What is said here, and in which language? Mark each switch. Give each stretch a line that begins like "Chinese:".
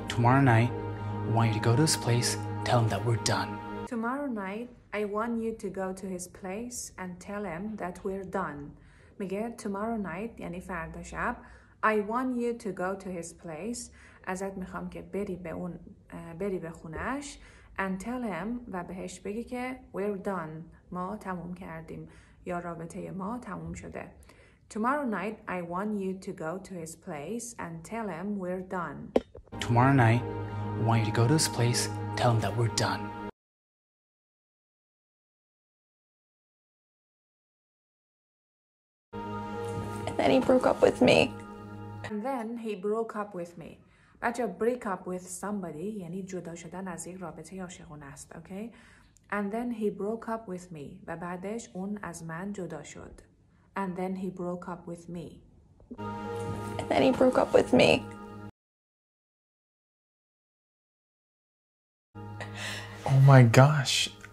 English: Tomorrow night, I want you to go to his place, tell him that we're done. Tomorrow night, I want you to go to his place and tell him that we're done.
Persian: میگه
English: tomorrow night
Persian: یعنی فردا شب.
English: I want you to go to his place.
Persian: ازت میخوام که بری به خونش
English: and tell him
Persian: و بهش بگی که
English: we're done.
Persian: ما تموم کردیم یا رابطه ما تموم شده.
English: Tomorrow night, I want you to go to his place and tell him we're done. Tomorrow night, I want you to go to his place, tell him that we're done. And then he broke up with me. And then he broke up with me.
Persian: بچه
English: break up with somebody
Persian: یعنی جدا شدن از یک رابطه عاشقانه است.
English: Okay? And then he broke up with me.
Persian: و بعدش اون از من جدا شد.
English: And then he broke up with me. And then he broke up with me. Oh my gosh.